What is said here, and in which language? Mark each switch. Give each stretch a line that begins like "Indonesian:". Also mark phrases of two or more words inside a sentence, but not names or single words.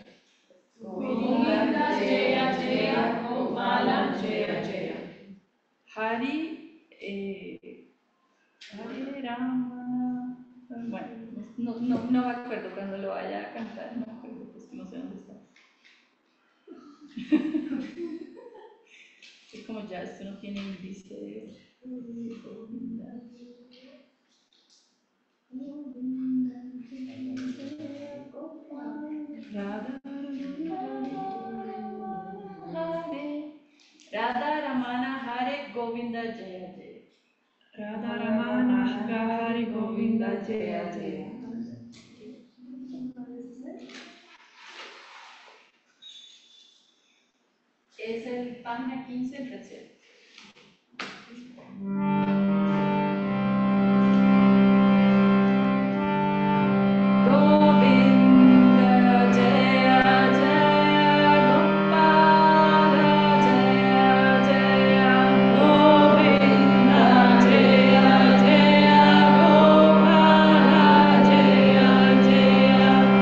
Sanskrit: गोविन्द जय जय गोपाल जय जय. हरि, हरे राम.
Spanish: Bueno, no me acuerdo cuando lo vaya a cantar, no me acuerdo, pues no sé dónde está. Es como ya esto no tiene índice.
Sanskrit: Govinda. राधा रमण हरे गोविन्द जय जय. राधा रमण हरि गोविन्द जय जय.
Spanish: Es el página 15, el tercero.
Sanskrit: गोविन्द जय जय गोपाल जय जय. गोविन्द जय जय गोपाल जय जय.